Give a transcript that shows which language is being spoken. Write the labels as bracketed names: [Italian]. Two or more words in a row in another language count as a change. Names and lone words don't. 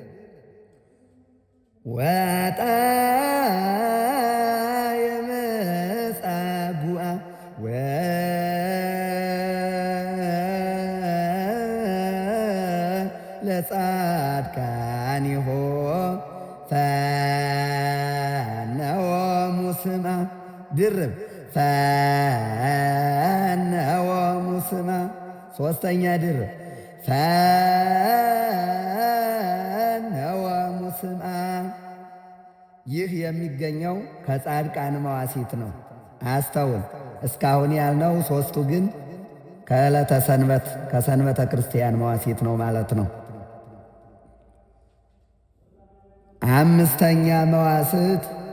[Geez] ወአጣየ መጻጉዓ ወለጻድቃኒሁ ፈነወሙ ስምዓ ድርብ ፈነወሙ ስምዓ [Amharic] ሦስተኛ ድርብ [Geez] ፈነወሙ ስምዓ። [Amharic] ይህ የሚገኘው ከጻድቃን መዋሲት ነው። አስተውል። እስካሁን ያልነው ሦስቱ ግን ከዕለተ ሰንበት ከሰንበተ ክርስቲያን መዋሲት ነው ማለት ነው። አምስተኛ መዋስት